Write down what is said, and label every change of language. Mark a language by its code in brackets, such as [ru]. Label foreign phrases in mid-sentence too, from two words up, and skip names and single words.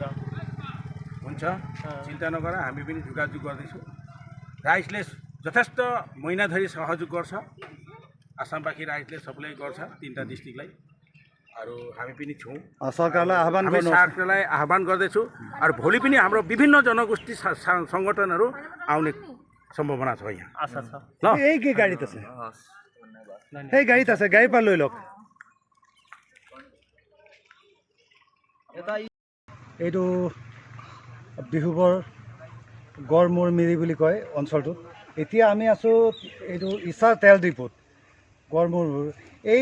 [ne] हुन्छ चिन्ता नगर हामी पनि जोगाजोग गर्दैछौँ राइसले जथेष्ट महिनाधरि सहयोग गर्छ आसाम बाँकी राइसले सबैलाई गर्छ 3टा डिस्ट्रिक्टलाई अरू हामी पनि छौँ सरकारलाई आह्वान हामी गर्नु सरकारलाई आह्वान गर्दैछु अरू भोलि पनि हाम्रो विभिन्न जनगोष्ठी सङ्गठनहरू आउने सम्भावना छ यहाँ आशा छ [as] ल এই গাড়ীত আছে এই গাড়ীত আছে গাড়ীৰ পৰা লৈ লওক এইটো বিহুবৰ গড়মূৰ মিৰি বুলি কয় অঞ্চলটোত এতিয়া আমি আছোঁ এইটো ইছাৰ তেল ডিপুত গড়মূৰ এই